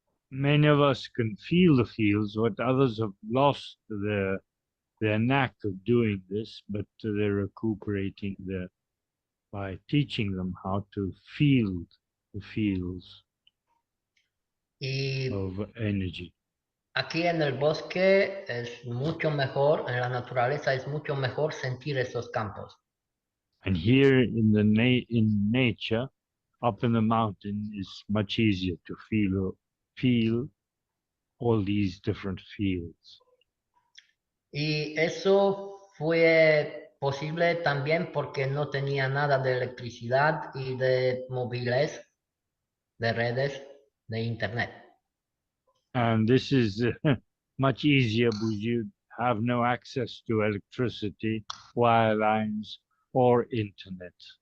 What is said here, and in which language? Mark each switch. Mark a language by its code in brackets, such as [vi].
[en] Many of us can feel the fields, but others have lost their knack of doing this, but they're recuperating by teaching them how to feel the fields [es] Y [en] of energy. [es] aquí en el bosque es mucho mejor, en la naturaleza es mucho mejor sentir esos campos. [en] And here in in nature, up in the mountain, is much easier to feel all these different fields. [es] Y eso fue posible también porque no tenía nada de electricidad y de móviles, de redes, de internet. [en] And this is much easier because you have no access to electricity, wire lines, or internet.